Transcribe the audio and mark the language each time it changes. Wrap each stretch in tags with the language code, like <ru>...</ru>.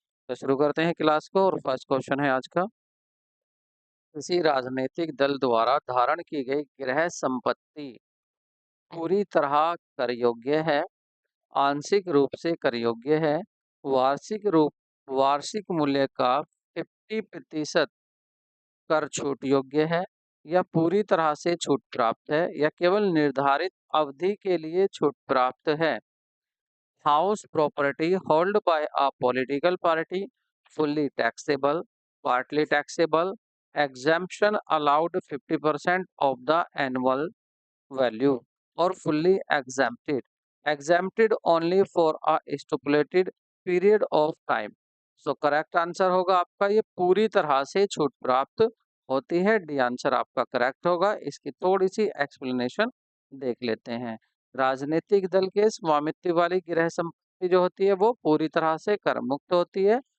<hi>तो शुरू करते हैं क्लास को और फर्स्ट क्वेश्चन है आज का। किसी राजनीतिक दल द्वारा धारण की गई गृह संपत्ति पूरी तरह कर योग्य है, आंशिक रूप से कर योग्य है, वार्षिक मूल्य का 50% कर छूट योग्य है, या पूरी तरह से छूट प्राप्त है, या केवल निर्धारित अवधि के लिए छूट प्राप्त है।</hi> <en>House property held by a political party, fully taxable, partly taxable, exemption allowed 50% of the annual value, or fully exempted, exempted only for a stipulated period of time.</en> <hi>So correct answer होगा आपका ये पूरी तरह से छूट प्राप्त होती है। डी आंसर आपका करेक्ट होगा। इसकी थोड़ी सी एक्सप्लेनेशन देख लेते हैं। राजनीतिक दल के स्वामित्व वाली गृह संपत्ति जो होती है वो पूरी तरह से कर मुक्त होती है।</hi>